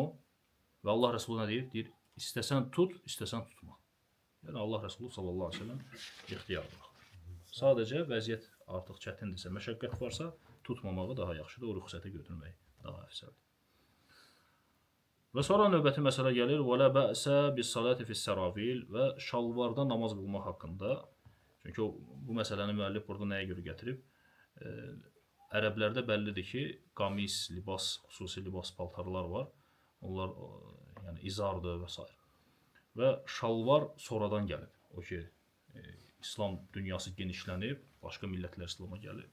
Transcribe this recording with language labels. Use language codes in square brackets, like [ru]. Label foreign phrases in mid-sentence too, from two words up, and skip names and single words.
[az] Və Allah Resulü nə deyir? Deyir, istəsən tut, istəsən tutma. Yəni Allah Resulü [ar] صلى الله عليه وسلم [az] ixtiyar bıraxır. Sadəcə vəziyyət artıq çətindirsə, məşəqqət varsa, tutmamağı daha yaxşıdır, o rüxsəti götürmək daha əfsəldir. Və sonra növbəti məsələ gəlir, [ar] وَلَا بَأْسَ بِالصَّلَاةِ فِي السَّرَافِيلِ [az] və şalvarda namaz qılmaq haqqında. Çünki bu məsələni müəllif burada nəyə görə gətirib? Ərəblərdə bəllidir ki, qamis, libas, xüsusi libas paltarlar var. Onlar yəni izardır və s. Və şalvar sonradan gəlib. O ki, İslam dünyası genişlənib, başqa millətlər İslama gəlib.